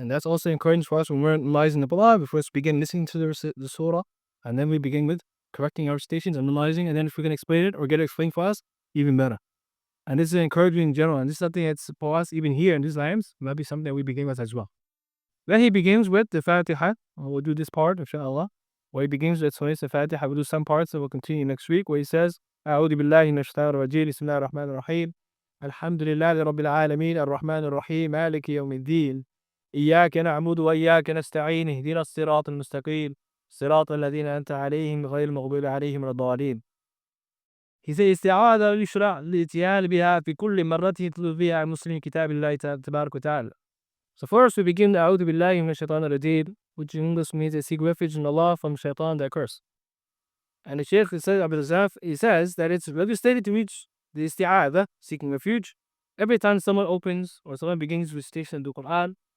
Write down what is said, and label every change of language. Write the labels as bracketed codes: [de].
[en] And that's also encouraged for us when we're memorizing the Quran. We first begin listening to the surah, and then we begin with correcting our stations and memorizing. And then if we can explain it or get it explained for us, even better. And this is encouraging in general. And this is something that's for us, even here in these times, might be something that we begin with as well. Then he begins with the Fatiha. We'll do this part, inshallah. Where he begins with the Fatiha. We'll do some parts that we'll continue next week, where he says, [ar] أعوذ بالله من الشيطان الرجيم بسم الله الرحمن الرحيم الحمد لله رب العالمين الرحمن الرحيم مالك يوم الدين إياك نعبد وإياك نستعين اهدنا الصراط المستقيم صراط الذين أنعمت عليهم غير المغضوب عليهم ولا الضالين. [en] He says [ar] استعاذة للشرع الاتيان بها في كل مرة يتلو فيها المسلم كتاب الله تبارك وتعالى. [en] So first we begin [ar] أعوذ بالله من الشيطان الرجيم, [en] which in English means to seek refuge in Allah from shaitan, the curse. And the Shaykh says, Abdul-Razzāq, he says that it's legislated to reach the isti'ādah, seeking refuge, every time someone opens or someone begins recitation of the Quran.